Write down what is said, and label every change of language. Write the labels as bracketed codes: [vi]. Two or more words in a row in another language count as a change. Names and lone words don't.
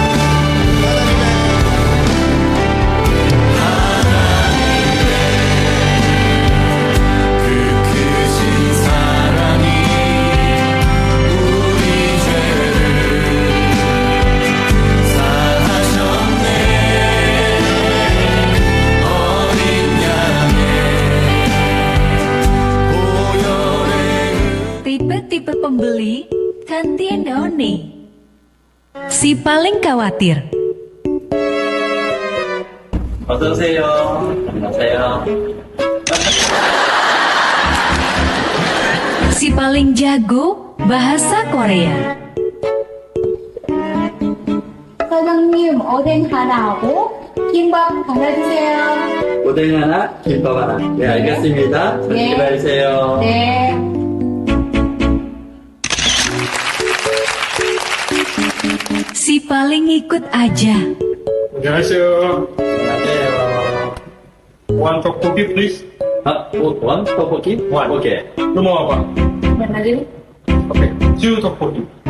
[ko] 그 크신 사랑이 우리 죄를 사하셨네. 어린 양의 보혈의 [id] Tipe-tipe pembeli Cantiendoni. Si paling khawatir. [ko] 어서오세요. 안녕하세요. [id] Si paling jago bahasa Korea. [ko] 사장님, 오뎅 하나하고 김밥 하나 주세요. 오뎅 하나, 김밥 하나. 네, 알겠습니다. 잘 네. 기다리세요. 네. [id] Si paling ikut aja. [ko] 안녕하세요. 안녕하세요. [en] One tteokbokki, please. One tteokbokki? One. Okay. [ko] 넘어와봐. [id] Yang lagi? [en] 오케이. Two 떡볶이.